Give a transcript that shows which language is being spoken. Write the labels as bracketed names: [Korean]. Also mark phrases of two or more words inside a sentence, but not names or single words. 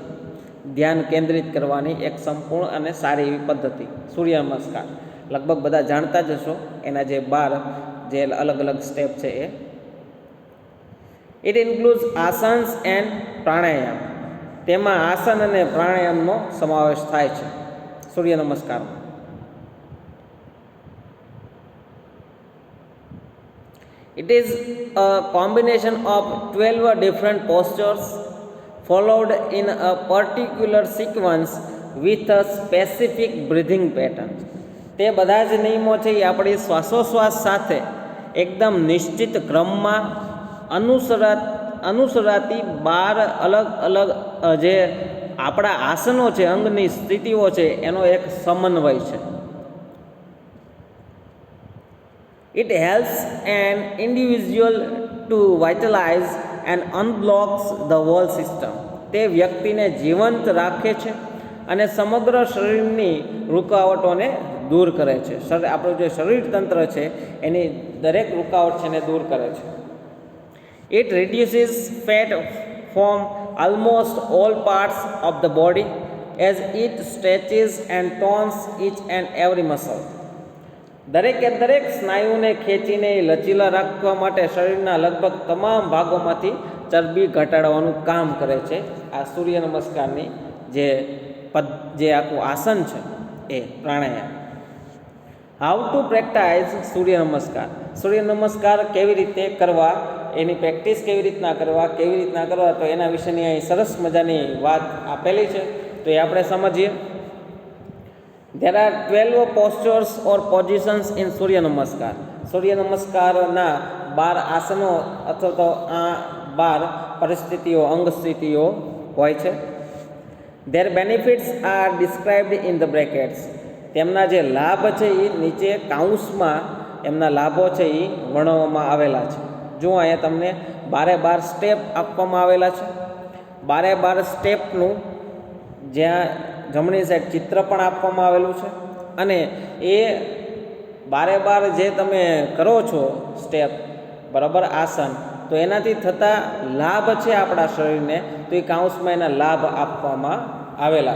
[Gujarati] ધ્યાન કેન્દ્રિત કરવાની એક સંપૂર્ણ અને સારી એવી પદ્ધતિ સૂર્ય નમસ્કાર. લગભગ બધા જાણતા જ હશો એના જે 12 જે અલગ અલગ સ્ટેપ છે એ. [English] it includes asanas and pranayama. [Gujarati] તેમાં આસન અને પ્રાણાયામનો સમાવેશ થાય છે સૂર્ય નમસ્કારમાં. [English] It is a combination of 12 different postures followed in a particular sequence with a specific breathing pattern. [Gujarati] તે બધા જ નિયમો છે એ આપણી શ્વાસોશ્વાસ સાથે એકદમ નિશ્ચિત ક્રમમાં અનુસરાતી 12 અલગ અલગ જે આપણા આસનો છે, અંગની સ્થિતિઓ છે, એનો એક સમન્વય છે. [English] It helps an individual to vitalize and unblocks the whole system. [Gujarati] તે વ્યક્તિને જીવંત રાખે છે અને સમગ્ર શરીરની રૂકાવટોને દૂર કરે છે. આપણું જે શરીર તંત્ર છે એની દરેક રૂકાવટ છે એને દૂર કરે છે. [English] It reduces fat from almost all parts of the body as it stretches and tones each and every muscle. [Gujarati] દરેકે દરેક સ્નાયુને ખેંચીને લચીલા રાખવા માટે શરીરના લગભગ તમામ ભાગોમાંથી ચરબી ઘટાડવાનું કામ કરે છે આ સૂર્ય નમસ્કારની જે આખું આસન છે એ પ્રાણાયામ. [English] how to practise સૂર્ય નમસ્કાર. [Gujarati] સૂર્ય નમસ્કાર કેવી રીતે કરવા, એની પ્રેક્ટિસ કેવી રીતના કરવા તો એના વિશેની અહીં સરસ મજાની વાત આપેલી છે, તો એ આપણે સમજીએ. [English] There are 12 postures or positions in સૂર્ય નમસ્કાર. [Gujarati] સૂર્ય નમસ્કારના 12 આસનો અથવા તો આ 12 પરિસ્થિતિઓ, અંગ સ્થિતિઓ હોય છે. [English] Their benefits are described in the brackets. [Gujarati] તેમના જે લાભ છે એ નીચે કાઉન્સમાં એમના લાભો છે એ વર્ણવવામાં આવેલા છે. જો અહીંયા તમને 12 સ્ટેપ આપવામાં આવેલા છે. 12 સ્ટેપનું જ્યાં જમણી સાઈડ ચિત્ર પણ આપવામાં આવેલું છે અને એ 12 જે તમે કરો છો સ્ટેપ બરાબર આસન, તો એનાથી થતા લાભ છે આપણા શરીરને, તો એ કાઉન્સમાં એના લાભ આપવામાં આવેલા છે.